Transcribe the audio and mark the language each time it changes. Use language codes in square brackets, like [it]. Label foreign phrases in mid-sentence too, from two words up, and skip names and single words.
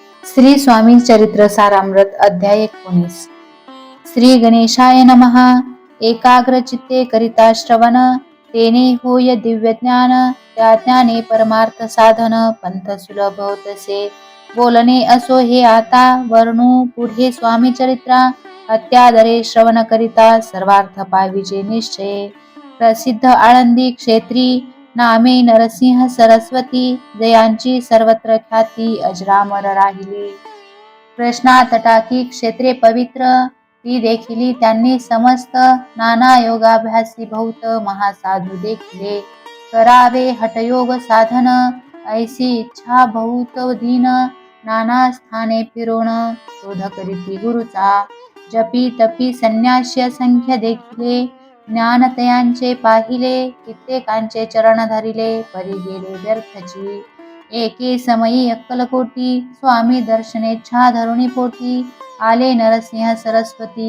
[mr] श्री स्वामी चरित्र सारामृत अध्याय 19. [sa] श्री गणेशाय नमः. [mr] एकाग्र चित्ते करिता श्रवण, तेने होय दिव्य ज्ञान. त्या ज्ञाने परमार्थ साधन, पंथ सुलभ होतसे. बोलणे असो हे आता, वर्णू पुढे स्वामी चरित्रा. अत्यादरे श्रवण करिता, सर्वार्थ पाविजे निश्चय. प्रसिद्ध आळंदी क्षेत्री, नामे नरसिंह सरस्वती. जयांची सर्वत्र ख्याती, अजरामर राहिली. कृष्णा तटाकी क्षेत्रे पवित्र, ती देखिली त्यांनी समस्त. नाना योगाभ्यासी बहुत, महासाधू देखिले. करावे हठयोग साधन, ऐसी इच्छा बहुत दीन. नाना स्थाने फिरून, शोध करीती गुरुचा. जपी तपी संन्यासी असंख्य देखिले. ज्ञानतयांचे पाहिले, कित्येकांचे चरण धरिले. परी गेले व्यर्थची, एके समयी अक्कलकोटी. स्वामी दर्शनेच्छा धरुणी पोटी, आले नरसिंह सरस्वती.